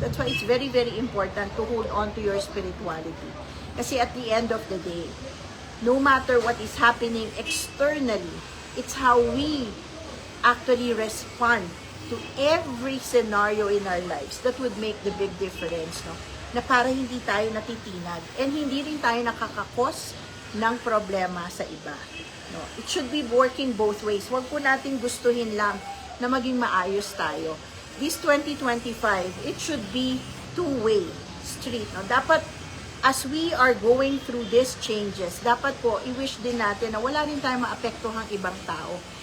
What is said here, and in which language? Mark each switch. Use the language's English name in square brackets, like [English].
[English] That's why it's very, very important to hold on to your spirituality. Kasi at the end of the day, no matter what is happening externally, it's how we actually respond to every scenario in our lives that would make the big difference. No? [Filipino] Na para hindi tayo natitinag and hindi rin tayo nakakakos ng problema sa iba. No? [English] It should be working both ways. [Filipino] Huwag po natin gustuhin lang na maging maayos tayo. [English] This 2025, it should be two-way street. No? [Filipino] Dapat, [English] as we are going through these changes, [Filipino] dapat po, i-wish din natin na wala rin tayong maapektuhang ibang tao.